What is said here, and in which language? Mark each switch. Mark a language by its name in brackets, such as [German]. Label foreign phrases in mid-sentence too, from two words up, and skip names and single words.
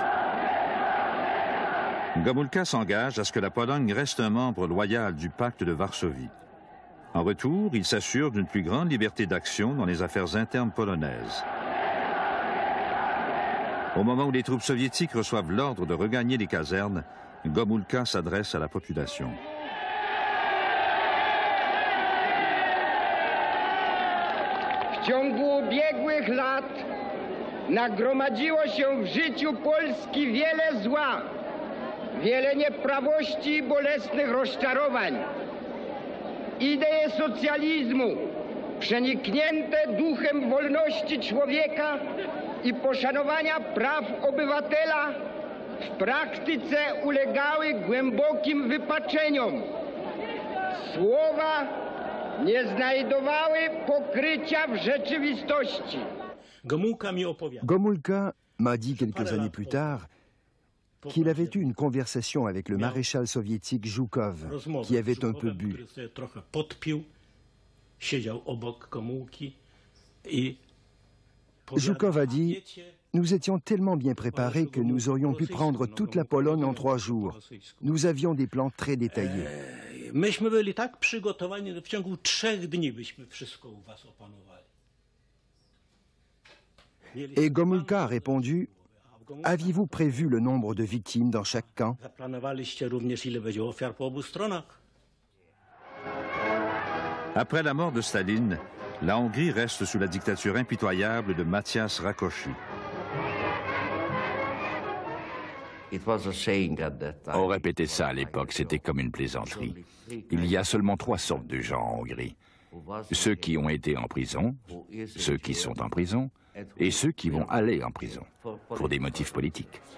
[French] Gomulka s'engage à ce que la Pologne reste un membre loyal du pacte de Varsovie. En retour, il s'assure d'une plus grande liberté d'action dans les affaires internes polonaises. Au moment où les troupes soviétiques reçoivent l'ordre de regagner les casernes, Gomulka s'adresse à la population. [Polish] W ciągu ubiegłych lat nagromadziło się w życiu Polski wiele zła, wiele nieprawości i bolesnych rozczarowań. Idee socjalizmu, przeniknięte duchem wolności człowieka i poszanowania praw obywatela, w praktyce ulegały głębokim wypaczeniom. Słowa nie znajdowały pokrycia w rzeczywistości. [French] Gomulka m'a dit quelques années plus tard qu'il avait eu une conversation avec le maréchal soviétique Zhukov, qui avait un peu bu. Zhukov a dit « Nous étions tellement bien préparés que nous aurions pu prendre toute la Pologne en 3 jours. Nous avions des plans très détaillés. » [Polish] Myśmy byli tak przygotowani, że w ciągu 3 dni byśmy wszystko u was opanowali. [French] Et Gomulka a répondu « Aviez-vous prévu le nombre de victimes dans chaque camp ?» [Polish] Zaplanowaliście również, ile będzie ofiar po obu stronach? [French] Après la mort de Staline, la Hongrie reste sous la dictature impitoyable de Mátyás Rákosi. On répétait ça à l'époque, c'était comme une plaisanterie. Il y a seulement 3 sortes de gens en Hongrie. Ceux qui ont été en prison, ceux qui sont en prison, et ceux qui vont aller en prison, pour des motifs politiques.